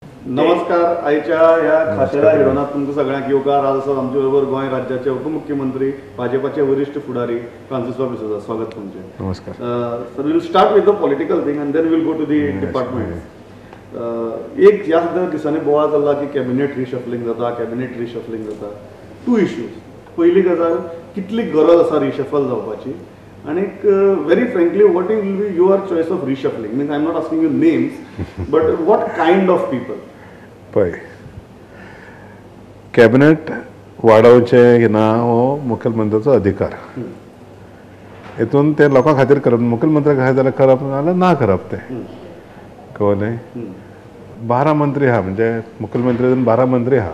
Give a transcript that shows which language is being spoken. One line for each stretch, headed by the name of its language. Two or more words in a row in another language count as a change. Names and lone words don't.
Konkani: नमस्कार. आयच्या ह्या खाशेल्या हिरोनात तुमकां सगळ्यांक येवकार. आज आसात आमचे बरोबर गोंय राज्याचे उपमुख्यमंत्री भाजपाचे वरिष्ठ फुडारी फ्रांसिस डिसोजा. स्वागत तुमचे. नमस्कार. सर,
English: we will start with the political thing and then we will go to the department.
Konkani: एक ह्या सुद्दां दिसांनी बोवाळ चल्ला की
English: cabinet reshuffling
Konkani: जाता.
English: Two issues.
Konkani: पयली गजाल, कितली गरज आसा रिशफल जावपाची, आणि
English: very frankly what will be your choice of reshuffling? Means I am not asking you names, but what kind of people?
Konkani: पळय, कॅबिनेट वाडोवचे ना हो मुखेलमंत्र्याचो अधिकार. हेतून ते लोकां खातीर करप, मुखेलमंत्र्या खातीर जाल्यार करप नाजाल्यार ना करप. ते कळ्ळें. 12 मंत्री आहा, म्हणजे मुखेलमंत्री 12 मंत्री आहा.